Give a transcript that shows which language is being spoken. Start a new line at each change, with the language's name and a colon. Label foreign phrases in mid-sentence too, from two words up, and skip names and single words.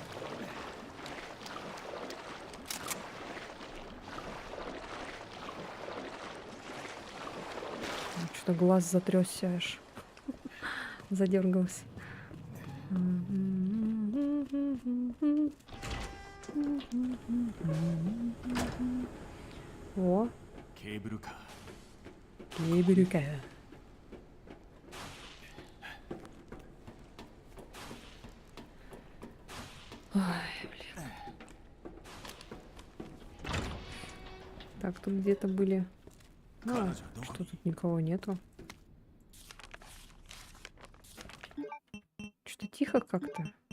Russian: Что-то глаз затрясся аж. Задергался. О, ケーブルカー кейбрюка. Ой, блин. Так, тут где-то были... А, что тут никого нету. Что-то тихо как-то.